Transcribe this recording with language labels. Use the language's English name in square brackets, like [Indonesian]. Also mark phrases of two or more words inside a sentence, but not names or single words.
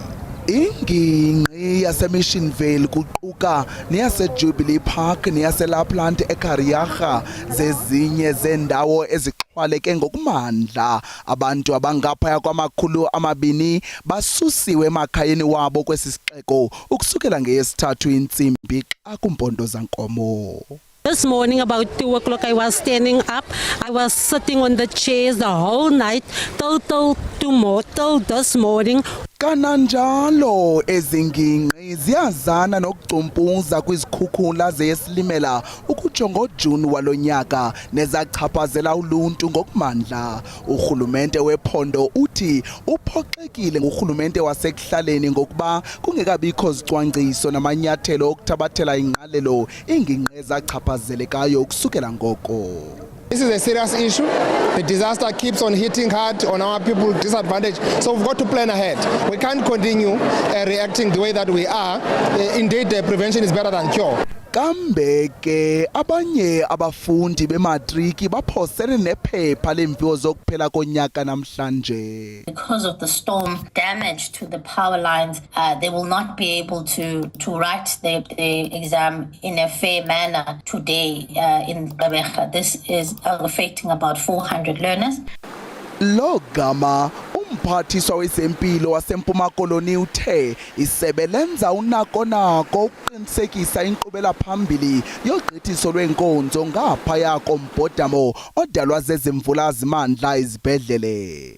[Xhosa] Ingingqi yaseMissionville kuquka neyaseJubilee Park neyaseLapland eKariaga zezinye zendawo ezixhwaleke ngokumandla. Abantu abangaphaya kwama-200 basusiwe emakhayeni wabo kwesi sixeko ukusukela ngeyesithathu intsimbi xa kumpondo zankomo. [English] This morning about 2 o'clock I was standing up. I was sitting on the chairs the whole night till this morning. [Xhosa] Kananjalo ezingingqi ziyazana nokucumpuza kwizikhukhula zeyesilimela ukutsho ngoJuni walonyaka nezachaphazela uluntu ngokumandla. Urhulumente wephondo uthi uphoxekile ngurhulumente wasekuhlaleni ngokuba kungekabikho zicwangciso namanyathelo okuthabathela ingqalelo ingingqi ezachaphazelekayo ukusukela ngoko. [English] This is a serious issue. The disaster keeps on hitting hard on our people disadvantaged. So we've got to plan ahead. We can't continue reacting the way that we are. Indeed, prevention is better than cure. [Xhosa] Kambe ke abanye abafundi bematriki baphosene nephepha lemviwo zokuphela konyaka namhlanje. [English] Because of the storm damage to the power lines, they will not be able to write the exam in a fair manner today in Gqeberha. This is affecting about 400 learners. [Xhosa] Logama umphathiswa wezempilo waseMpuma Koloni uthe isebe lenza unakonako ukuqinisekisa inkqubela phambili yogqithiso lwenkonzo ngaphaya kombhodamo odalwa zezimvula zimandla izibhedlele.